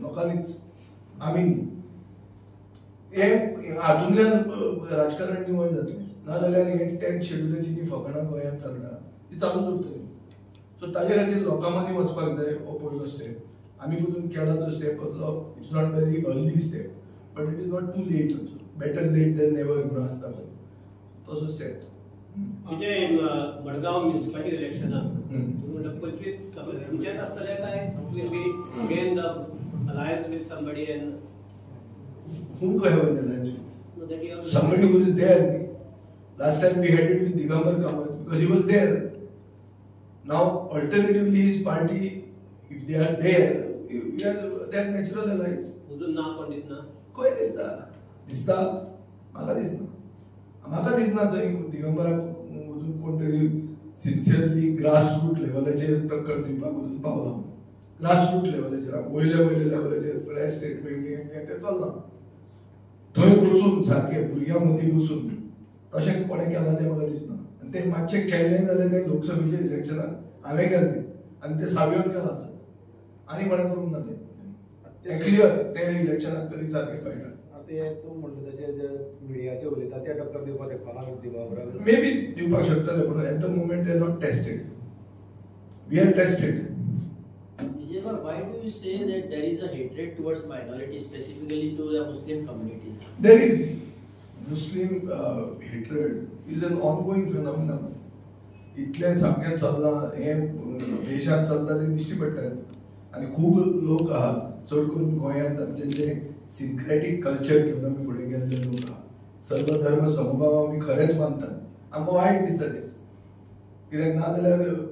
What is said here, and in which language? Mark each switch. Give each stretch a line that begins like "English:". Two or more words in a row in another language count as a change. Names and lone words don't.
Konkani: लोकांनीच आमी न्ही. हें हातूंतल्यान राजकारण निवळ जातलें. नाजाल्यार हें 10th शेड्युलाची जी फकाणां गोंयांत चलता ती चालूच उरतली. सो ताजे खातीर लोकां मदीं वचपाक जाय. हो पयलो स्टेप. आमी पसून केला तो स्टेप असलो.
English: It's not very early step but it is not too late also. better late than never
Konkani: म्हणून आसता पळय तसो स्टेप. म्हणजे मडगाव म्युनिसिपालिटी इलेक्शनाक हम्म. तुम्ही म्हणटा 25 तुमचेच आसतले काय
English: will be again the alliance with somebody and Whom do I have an alliance with? that you have Somebody who is there. Last time we had it with Digambar Kamath because he was there. Now, alternatively, his party, if they are there, they are natural allies.
Konkani: उजून ना कोण दिसना खंय दिसता दिसता म्हाका दिसना थंय दिगंबराक अजून कोण तरी
English: sincerely grassroot
Konkani: लेवलाचेर टक्कर दिवपाक अजून पावला ग्रासरूट लेवलाचेर वयल्या लेवलाचेर
English: press statement
Konkani: ते चलना थंय वचून सारके भुरग्यां मदीं बसून तशें कोणें केलां तें म्हाका दिसना आनी तें मातशें केल्लें जाल्यार तें लोकसभेच्या इलेक्शनाक हांवें केल्लें आनी तें सावयन केलां आसत आनी कोणें करूंक ना तें क्लियर तें इलेक्शनाक तरी सारकें कळटा ते तूं म्हणटा तशें जे मिडियाचे उलयता ते टक्कर दिवपाक शकपाना दिगंबराक
English: may be
Konkani: दिवपाक शकतले पूण
English: at the moment they not tested we are tested Vijaykumar, why do you say that there is a hatred towards minorities, specifically to the Muslim communities? There is Muslim hatred is an ongoing phenomenon.
Konkani: इतलें सामकें चल्लां हें देशांत चलता तें दिश्टी पडटा आनी खूब लोक आहा चड करून गोंयांत आमचें जें
English: syncretic culture
Konkani: घेवन आमी फुडें गेल्ले लोक आहा सर्व धर्म समभाव आमी खरेंच मानतात आमकां वायट दिसता तें कित्याक ना जाल्यार